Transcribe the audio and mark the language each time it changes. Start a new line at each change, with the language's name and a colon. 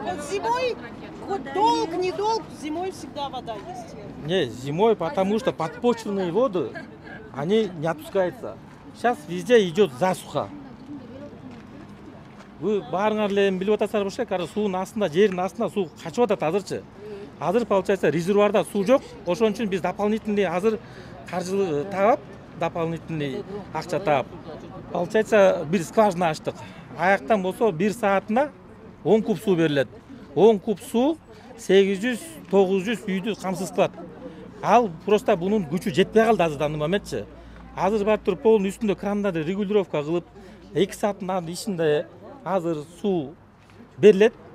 Russian: Зимой долг, не долг, зимой всегда вода есть. Не, зимой, потому что подпочвенные воды, они не отпускаются. Сейчас везде идет засуха.
Kyrgyz: Вы баарыңар эле билип атасыздар болчу, кара суунун астында, жердин астында суу качып атат азырчы. Азыр получается резервуарда суу жок. Ошон үчүн биз дополнительный азыр каржылык таап, дополнительный акча таап. Получается бир скважина ачтык. Аяктан болсо 1 саатына 10 куб суу берилет. 10 куб суу 800-900 үйдү камсыз кылат. Ал просто бунун күчү жетпей калды азырдан моментчи. Азыр барып туруп полдун үстүндө крандарды регулировка кылып, 2 сааттын ичинде азыр суу берилет.